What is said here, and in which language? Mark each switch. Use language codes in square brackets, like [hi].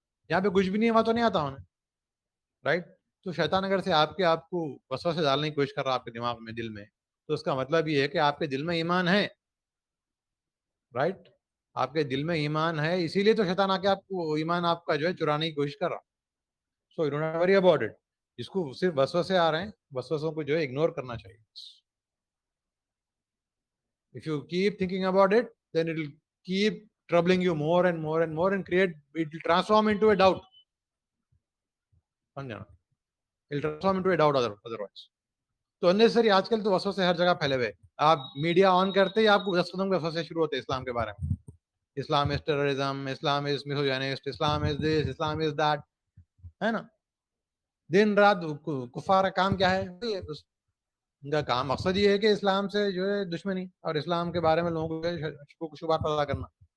[ur] یہاں پہ کچھ بھی نہیں ہے وہاں تو نہیں آتا ہوں رائٹ. تو شیطان اگر سے آپ کو وسوسے ڈالنے کی کوشش کر رہا ہے آپ کے دماغ میں دل میں, تو اس کا مطلب یہ ہے کہ آپ کے دل میں ایمان ہے رائٹ. آپ کے دل میں ایمان ہے, اسی لیے تو شیطان آ کے آپ کو ایمان آپ کا جو ہے چرانے کی کوشش کر رہا. [en] So you don't worry about it. [ur] جس کو صرف وسوسے آ رہے ہیں وسوسوں کو جو ہے اگنور کرنا چاہیے. [en] If you keep thinking about it, then it will keep troubling you more and more and more and it will transform into a doubt. It will transform into a doubt otherwise. [ur] تو unnecessary آج کل تو وسوسے ہر جگہ پھیلے ہوئے. آپ media on کرتے ہی آپ کو 10 قدم کے وسوسے شروع ہوتے ہیں اسلام کے بارے میں. [en] Islam is terrorism, Islam is misogynist, Islam is this, Islam is that, [ur] ہے نا. دن رات کفار کا کام کیا ہے, ان کا کام مقصد یہ ہے کہ اسلام سے جو ہے دشمنی اور اسلام کے بارے میں لوگوں کو شبہات پیدا کرنا.